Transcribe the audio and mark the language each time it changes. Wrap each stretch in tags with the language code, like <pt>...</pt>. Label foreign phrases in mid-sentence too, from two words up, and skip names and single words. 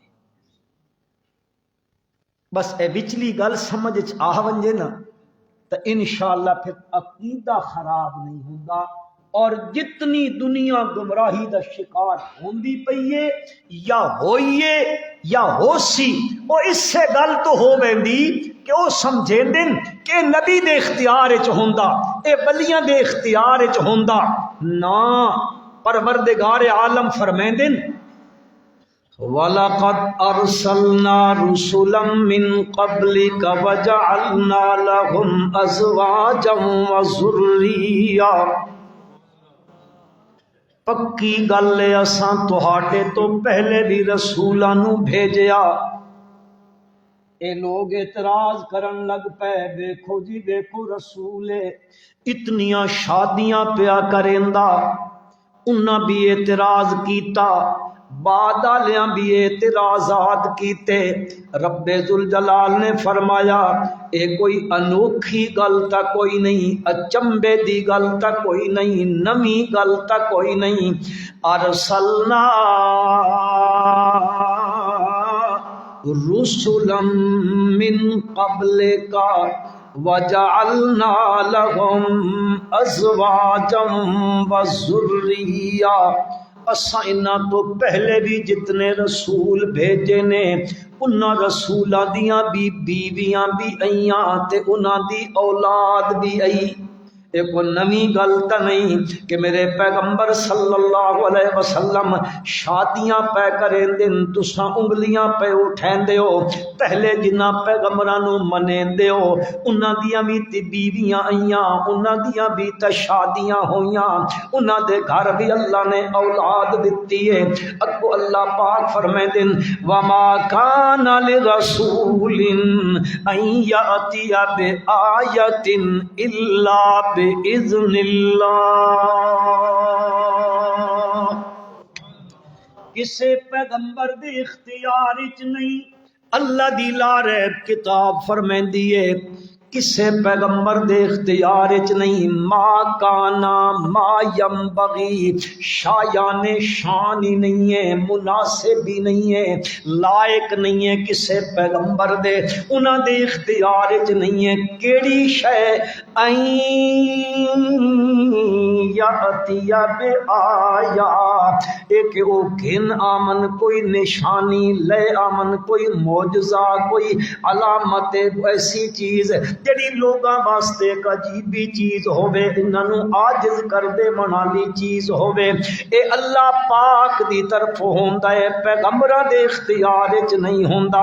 <skr>بس اے وچلی گل سمجھ آ ونجے نا تو انشاءاللہ پھر عقیدہ خراب نہیں ہوگا، اور جتنی دنیا گمراہی دا شکار ہوندی پئی ہے یا ہوئیے یا ہو سی، وہ اس سے گل تو ہو ویندی کہ وہ سمجھے دن کہ نبی دے اختیار وچ ہوندا، اے ولیاں دے اختیار وچ ہوندا نا۔ پروردگار عالم فرمیندن</skr> <ar>وَلَقَدْ أَرْسَلْنَا رُسُلًا مِّن قَبْلِكَ وَجَعَلْنَا لَهُمْ أَزْوَاجًا وَذُرِّيَّةً،</ar> <skr>پکی گل ہے اساں تہاڈے تو پہلے بھی رسولاں نو بھیجیا۔ اے لوگ اعتراض کرن لگ پے، دیکھو جی دیکھو رسول اتنیاں شادیاں پیا کریندا، انہاں بھی اعتراض کیتا، بعد والیاں بھی اعتراضات کیتے۔ رب ذوالجلال نے فرمایا اے کوئی انوکھی گل تا کوئی نہیں، اچنبے دی گل تا کوئی نہیں، نمی گل تا کوئی نہیں۔</skr> <ar>ارسلنا رسلا من قبلک وجعلنا لهم ازواجا وذریا،</ar> <skr>اساں انہاں تو پہلے بھی جتنے رسول بھیجے نے انہاں رسولاں دیاں بھی بیویاں بھی آئیاں تے انہاں دی اولاد بھی آئی۔ ایک نمی گل تا نہیں کہ میرے پیغمبر</skr> <ar>صلی اللہ علیہ وسلم</ar> <skr>شادیاں پہ کریں دن تساں انگلیاں پہ اٹھیں دے ہو، پہلے جنہ پیغمبراں نو منیں دے ہو انہاں دیاں بھی تے بیویاں آئیاں، انہاں دیاں بھی تے شادیاں ہویاں، انہاں دے گھر بھی اللہ نے اولاد دتی ہے۔ اگو اللہ پاک فرمائیں دن</skr> <ar>وما کان لرسول ان یاتی بآیۃ الا بِإِذْنِ اللہ،</ar> <skr>کسے پیغمبر دے اختیار وچ نہیں، اللہ دی</skr> <ar>لا ریب</ar> <skr>کتاب فرمیندی ہے کسے پیغمبر دے اختیار وچ نہیں۔</skr> <ar>ما کانا ما ینبغی،</ar> <skr>شایان شان ہی نہیں ہے، مناسب ہی نہیں ہے، لائق نہیں ہے کسے پیغمبر دے، انہاں دے اختیار وچ نہیں ہے کیڑی شے</skr> <ar>یاتی بآیا،</ar> <skr>ایک او گھن آمن کوئی نشانی لے آمن کوئی معجزہ کوئی علامت ایسی چیز جڑی لوگاں واسطے ایک عجیبی چیز ہوے، انہاں نو عاجز کر دے منالی چیز ہوے، اے اللہ پاک دی طرف ہوندا ہے، پیغمبراں دے اختیار وچ نہیں ہوندا۔</skr>